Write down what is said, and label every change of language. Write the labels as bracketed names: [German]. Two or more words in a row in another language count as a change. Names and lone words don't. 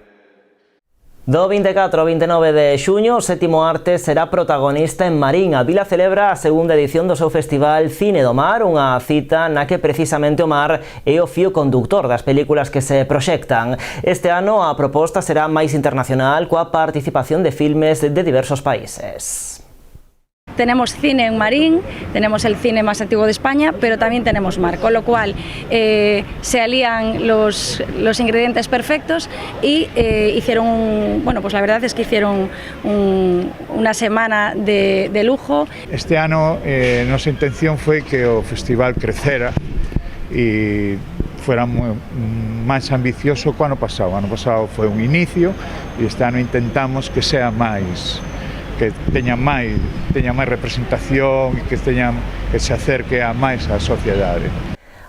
[Galician] Do 24 ao 29 de xuño, o Sétimo Arte será protagonista en Marín. A vila celebra a segunda edición do seu festival Cine do Mar, unha cita na que precisamente o mar é o fío conductor das películas que se proxectan. Este ano a proposta será máis internacional, coa participación de filmes de diversos países. [Spanish] Tenemos cine en Marín, tenemos el cine más antiguo de España, pero también tenemos mar, con lo cual se alían los ingredientes perfectos y hicieron, bueno, pues la verdad es que hicieron una semana de lujo. [Galician] Este ano nosa intención foi que o festival crecera e fuera máis ambicioso que o ano pasado. O ano pasado foi un inicio e este ano intentamos que sea máis, que teña máis representación e que se acerque a máis á sociedade.